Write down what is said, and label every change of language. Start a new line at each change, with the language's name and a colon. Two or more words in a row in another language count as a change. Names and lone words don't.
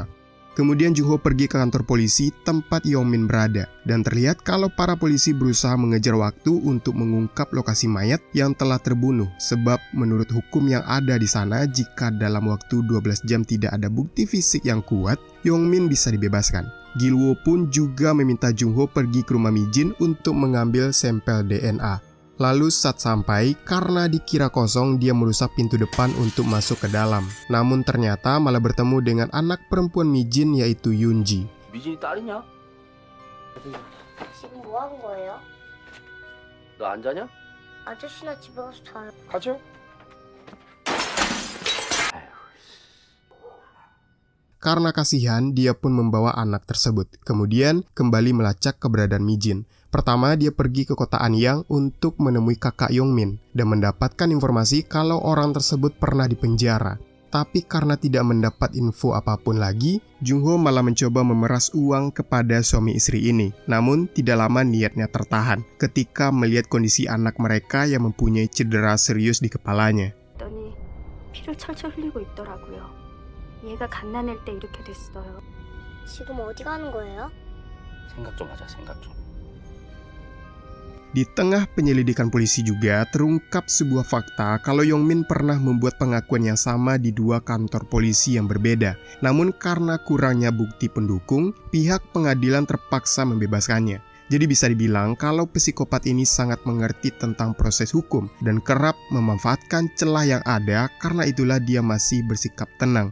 Indonesian: Kemudian Jung-ho pergi ke kantor polisi tempat Yong-min berada dan terlihat kalau para polisi berusaha mengejar waktu untuk mengungkap lokasi mayat yang telah terbunuh sebab menurut hukum yang ada di sana jika dalam waktu 12 jam tidak ada bukti fisik yang kuat, Yong-min bisa dibebaskan. Gil-woo pun juga meminta Jung-ho pergi ke rumah Mijin untuk mengambil sampel DNA. Lalu saat sampai, karena dikira kosong, dia merusak pintu depan untuk masuk ke dalam. Namun ternyata malah bertemu dengan anak perempuan Mijin yaitu Yoonji.
Korean: 미진이 딸이냐? 지금 뭐 하는 거예요? 너 안 자냐? 아저씨나 집에 가서 자요. 가죠?
Indonesian: Karena kasihan, dia pun membawa anak tersebut. Kemudian kembali melacak keberadaan Mijin. Pertama, dia pergi ke kota Anyang untuk menemui kakak Yongmin dan mendapatkan informasi kalau orang tersebut pernah dipenjara. Tapi karena tidak mendapat info apapun lagi, Jung-ho malah mencoba memeras uang kepada suami istri ini. Namun, tidak lama niatnya tertahan ketika melihat kondisi anak mereka yang mempunyai cedera serius di kepalanya.
Korean: 더니 피를 철철 흘리고 있더라고요. 얘가 갓난일 때 이렇게 됐어요. 지금 어디 가는 거예요? 생각 좀 하자, 생각 좀.
Indonesian: Di tengah penyelidikan polisi juga terungkap sebuah fakta kalau Yongmin pernah membuat pengakuan yang sama di dua kantor polisi yang berbeda. Namun karena kurangnya bukti pendukung, pihak pengadilan terpaksa membebaskannya. Jadi bisa dibilang kalau psikopat ini sangat mengerti tentang proses hukum dan kerap memanfaatkan celah yang ada, karena itulah dia masih bersikap tenang.